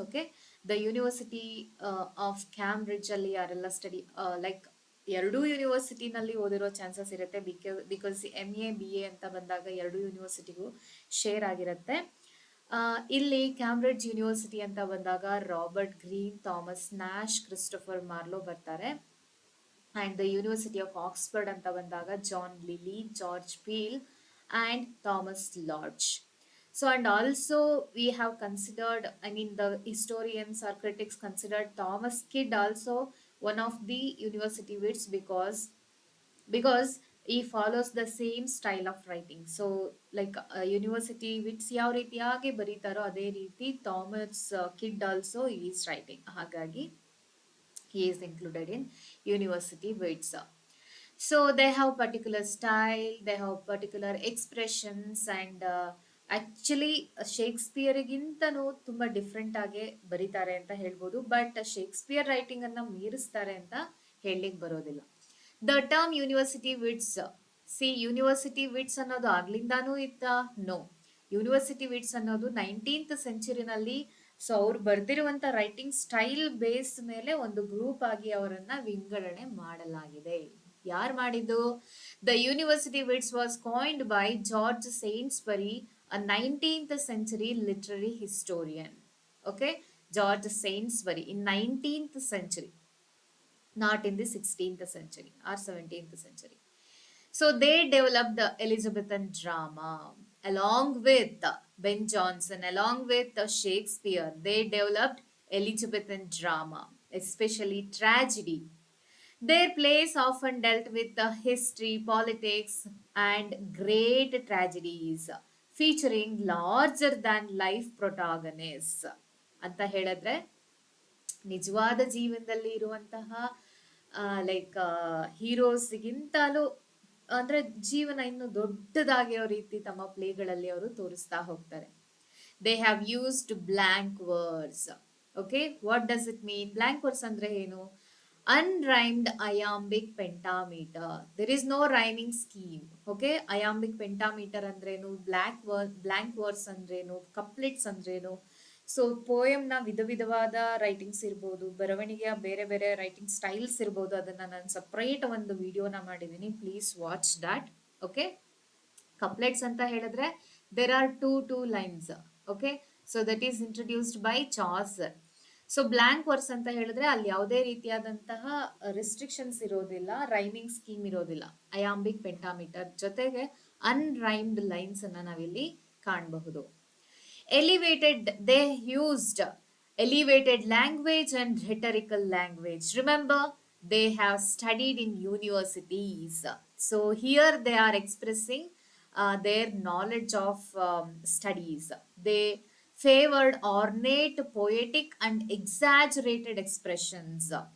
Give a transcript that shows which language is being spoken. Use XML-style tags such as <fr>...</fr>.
<kn>Okay, the university of Cambridge ಅಲ್ಲಿ ಯಾರೆಲ್ಲ study like ಎರಡೂ ಯೂನಿವರ್ಸಿಟಿನಲ್ಲಿ ಓದಿರೋ ಚಾನ್ಸಸ್ ಇರುತ್ತೆ, ಬಿಕಾಸ್ MA BA ಅಂತ ಬಂದಾಗ ಎರಡೂ ಯೂನಿವರ್ಸಿಟಿಗೂ ಶೇರ್ ಆಗಿರುತ್ತೆ. ಇಲ್ಲಿ ಕ್ಯಾಂಬ್ರಿಡ್ಜ್ ಯೂನಿವರ್ಸಿಟಿ ಅಂತ ಬಂದಾಗ Robert green, Thomas Nash, Christopher ಮಾರ್ಲೋ ಬರ್ತಾರೆ. And the university of Oxford ಅಂತ ಬಂದಾಗ John lily, George peel and Thomas lodge.</kn> <en>So and also we have considered, I mean the historians or critics considered Thomas Kidd also one of the university wits, because he follows the same style of writing. So like university wits</en> <kn>ಯಾವ ರೀತಿಯಾಗಿ ಬರೀತಾರೋ ಅದೇ ರೀತಿ</kn> <en>Thomas Kyd also is writing,</en> <kn>ಹಾಗಾಗಿ</kn> <en>he is included in university wits. So they have particular style, they have particular expressions, and</en> <kn>actually ಶೇಕ್ಸ್ಪಿಯರ್ಗಿಂತನೂ ತುಂಬಾ different ಆಗಿ ಬರೀತಾರೆ ಅಂತ ಹೇಳ್ಬೋದು. ಬಟ್ ಶೇಕ್ಸ್ಪಿಯರ್ ರೈಟಿಂಗ್ ಅನ್ನ ಮೀರಿಸ್ತಾರೆ ಅಂತ ಹೇಳಲಿಕ್ಕೆ ಬರೋದಿಲ್ಲ. The term university wits, university wits ಅನ್ನೋದು ಆಗ್ಲಿಂದಾನೂ ಇತ್ತ? ನೋ, ಯೂನಿವರ್ಸಿಟಿ ವಿಟ್ಸ್ ಅನ್ನೋದು 19th ಸೆಂಚುರಿನಲ್ಲಿ, ಸೊ ಅವ್ರು ಬರ್ದಿರುವಂತ ರೈಟಿಂಗ್ ಸ್ಟೈಲ್ ಬೇಸ್ ಮೇಲೆ ಒಂದು ಗ್ರೂಪ್ ಆಗಿ ಅವರನ್ನ ವಿಂಗಡಣೆ ಮಾಡಲಾಗಿದೆ. ಯಾರು ಮಾಡಿದ್ದು?</kn> <en>The university wits was coined by George Saintsbury, a 19th century literary historian. Okay, George Sainsbury in 19th century, not in the 16th century or 17th century. So they developed the Elizabethan drama along with Ben Jonson, along with Shakespeare. They developed Elizabethan drama, especially tragedy. Their plays often dealt with the history, politics, and great tragedies, featuring larger than life protagonists.</en> <kn>ಅಂತ ಹೇಳಿದ್ರೆ ನಿಜವಾದ ಜೀವನದಲ್ಲಿ ಇರುವಂತಹ like ಹೀರೋಸ್ಗಿಂತಲೂ ಅಂದ್ರೆ ಜೀವನ ಇನ್ನು ದೊಡ್ಡದಾಗಿರೋ ರೀತಿ ತಮ್ಮ ಪ್ಲೇಗಳಲ್ಲಿ ಅವರು ತೋರಿಸ್ತಾ ಹೋಗ್ತಾರೆ.</kn> <en>they have used blank verse. Okay, what does it mean? Blank verse</en> <kn>andre ಏನು?</kn> <en>Unrhymed iambic pentameter. There is no rhyming scheme.</en> <kn>Okay, iambic pentameter ಅಂದ್ರೇನು, ಬ್ಲಾಂಕ್ ವರ್ಸ್ ಅಂದ್ರೇನು, ಕಪ್ಲೆಟ್ಸ್ ಅಂದ್ರೇನು. ಸೊ ಪೋಯಮ್ನ ವಿಧ ವಿಧವಾದ ರೈಟಿಂಗ್ಸ್ ಇರ್ಬೋದು, ಬರವಣಿಗೆಯ ಬೇರೆ ಬೇರೆ ರೈಟಿಂಗ್ ಸ್ಟೈಲ್ಸ್ ಇರ್ಬೋದು, ಅದನ್ನ ನಾನು ಸಪ್ರೇಟ್ ಒಂದು ವಿಡಿಯೋನ ಮಾಡಿದ್ದೀನಿ,</kn> <en>Please watch that.</en> <kn>ಓಕೆ, ಕಪ್ಲೆಟ್ಸ್ ಅಂತ ಹೇಳಿದ್ರೆ</kn> <en>There are two lines.</en> <kn>Okay,</kn> <en>So that is introduced by Chaucer.</en> <kn>So blank verse ಅಂತ ಹೇಳಿದ್ರೆ ಅಲ್ಲಿ ಯಾವುದೇ ರೀತಿಯಾದಂತಹ ರಿಸ್ಟ್ರಿಕ್ಷನ್ಸ್ ಇರೋದಿಲ್ಲ, ರೈಮಿಂಗ್ ಸ್ಕೀಮ್ ಇರೋದಿಲ್ಲ. ಅಯಾಂಬಿಕ್ ಪೆಂಟಾಮೀಟರ್ ಜೊತೆಗೆ ಅನ್ರೈಮ್ಡ್ ಲೈನ್ಸ್ ಅನ್ನ ನಾವಿಲ್ಲಿ ಕಾಣಬಹುದು.</kn> <en>Elevated, they used elevated language and rhetorical language. Remember, they have studied in universities. So here they are expressing their knowledge of studies. They favored ornate, poetic, and exaggerated expressions.</en>